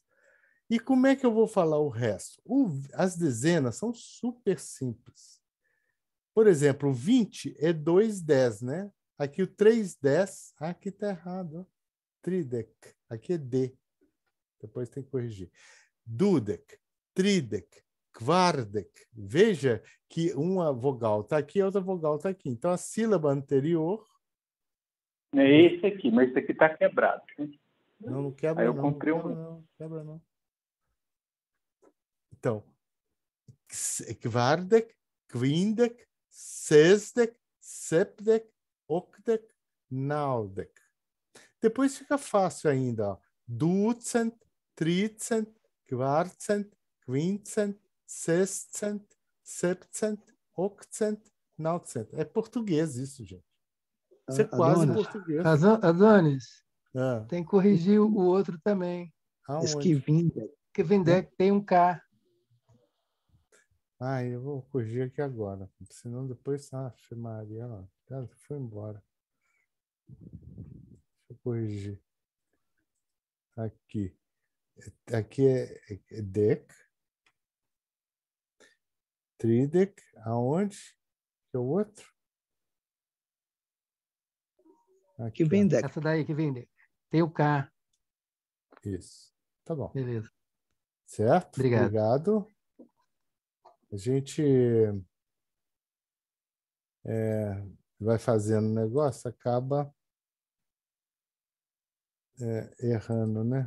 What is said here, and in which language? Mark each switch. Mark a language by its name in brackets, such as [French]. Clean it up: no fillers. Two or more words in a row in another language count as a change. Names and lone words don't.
[Portuguese] E como é que eu vou falar o resto? As dezenas são super simples. Por exemplo, o 20 é 2/10, né? Aqui o 3/10, aqui está errado. Ó. Tridec, aqui é D. Depois tem que corrigir. [Esperanto] Dudek, tridec, kvardek. [Portuguese] Veja que uma vogal está aqui, a outra vogal está aqui. Então, a sílaba anterior... É esse aqui, mas esse aqui está quebrado. Não quebra, Aí eu não. comprei Não quebra, não. Então, [Esperanto] kvardek, kvindek, sesdek, sepdek, okdek, naudek. [Portuguese] Depois fica fácil ainda. Ó. [Esperanto] Dutzend, Tricent, Quartzent, Quintzent, Sexcent, Septcent, Octcent, Nautzcent. [Portuguese] É português isso, gente. Isso é quase português. Adonis, Ah. tem que corrigir o outro também. Esquivindec. Esquivindec tem um K. Eu vou corrigir aqui agora. Senão depois... Maria, foi embora. Deixa eu corrigir. Aqui. Aqui é dec. Tridec. Aonde? Que é o outro? Aqui, que vem dec. Essa daí que vem dec. Tem o K. Isso. Tá bom. Beleza. Certo? Obrigado. A gente vai fazendo o negócio, acaba errando, né?